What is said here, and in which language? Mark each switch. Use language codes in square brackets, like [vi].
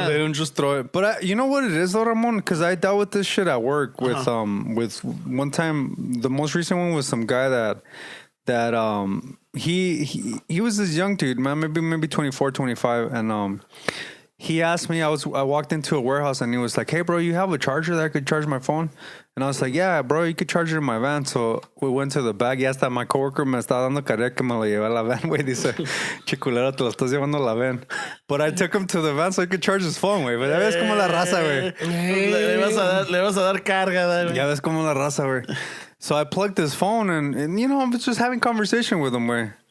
[en] But they don't just throw it. But you know what it is, though, Ramon? Because I dealt with this shit at work with one time, the most recent one was some guy that he was this young dude, man, maybe 24, 25, and he asked me, I walked into a warehouse and he was like, hey bro, you have a charger that I could charge my phone? And I was like, yeah bro, you could charge it in my van. So we went to the back [es] y hasta [en] my coworker [es] me estaba dando carrera que me lo llevé a la van, güey. Dice, chiculero, te lo estás llevando a la van. [en] But I took him to the van so he could charge his phone, güey. [es] But ya ves como la raza, güey. Le vas a dar carga, güey. Ya ves como la raza, güey. [en] So I plugged his phone and you know, I was just having conversation with him, güey.